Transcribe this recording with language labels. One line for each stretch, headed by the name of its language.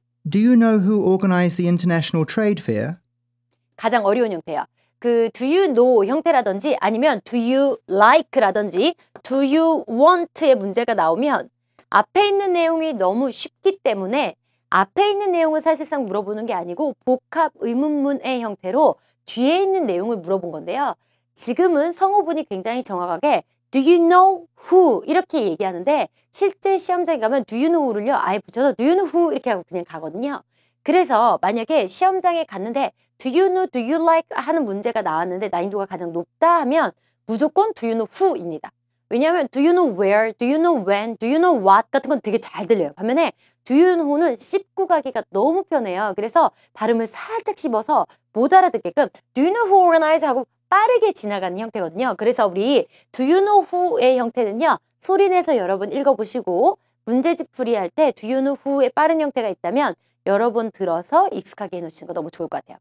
English: Do you know who organized the International Trade Fair?
Korean: 가장 어려운 형태예요. 그 do you know 형태라든지 아니면 do you like라든지 do you want의 문제가 나오면 앞에 있는 내용이 너무 쉽기 때문에 앞에 있는 내용을 사실상 물어보는 게 아니고 복합 의문문의 형태로 뒤에 있는 내용을 물어본 건데요. 지금은 성우분이 굉장히 정확하게
English: Do you know who?
Korean: 이렇게 얘기하는데 실제 시험장에 가면
English: Do you know who를요
Korean: 아예 붙여서
English: Do you know who?
Korean: 이렇게 하고 그냥 가거든요. 그래서 만약에 시험장에 갔는데 Do you know, do you like 하는 문제가 나왔는데 난이도가 가장 높다 하면 무조건 Do you know who입니다.
English: 왜냐하면 Do you know where, Do you know when, Do you know what 같은 건 되게 잘 들려요.
Korean: 반면에 Do you know는 씹고 가기가 너무 편해요. 그래서 발음을 살짝 씹어서 못 알아듣게끔
English: Do you know who organized
Korean: 하고 빠르게 지나가는 형태거든요. 그래서 우리 Do you know who의 형태는요. 소리내서 여러 번 읽어보시고 문제집 풀이할 때 Do you know who의 빠른 형태가 있다면 여러 번 들어서 익숙하게 해놓으시는 거 너무 좋을 것 같아요.